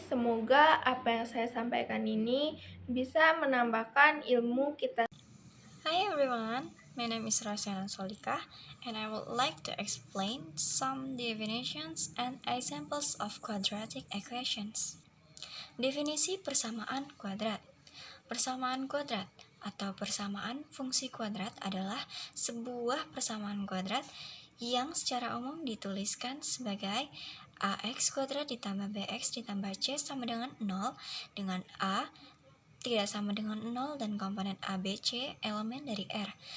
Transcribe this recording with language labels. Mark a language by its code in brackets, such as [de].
[id] Semoga apa yang saya sampaikan ini bisa menambahkan ilmu kita. [en] Hi everyone, my name is Rasyana Solika and I would like to explain some definitions and examples of quadratic equations. [id] Definisi persamaan kuadrat. Persamaan kuadrat atau persamaan fungsi kuadrat adalah sebuah persamaan kuadrat yang secara umum dituliskan sebagai ax kuadrat ditambah bx ditambah c sama dengan 0 dengan a tidak sama dengan 0 dan komponen ABC elemen dari R.